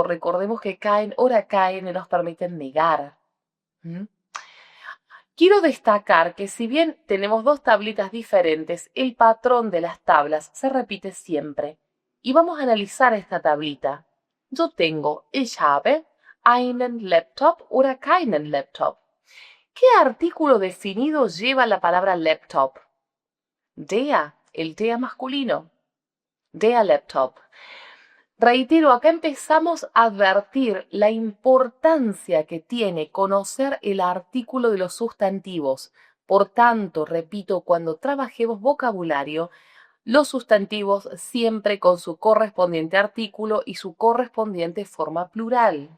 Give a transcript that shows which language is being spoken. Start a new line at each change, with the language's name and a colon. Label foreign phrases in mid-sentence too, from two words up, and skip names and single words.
Spanish: Recordemos que caen, ahora caen y nos permiten negar. ¿Mm? Quiero destacar que si bien tenemos dos tablitas diferentes, el patrón de las tablas se repite siempre. Y vamos a analizar esta tablita. Yo tengo,
German: ich habe einen Laptop oder keinen Laptop.
Spanish: ¿Qué artículo definido lleva la palabra laptop? Der, el der masculino.
German: Der Laptop.
Spanish: Reitero, acá empezamos a advertir la importancia que tiene conocer el artículo de los sustantivos. Por tanto, repito, cuando trabajemos vocabulario, los sustantivos siempre con su correspondiente artículo y su correspondiente forma plural.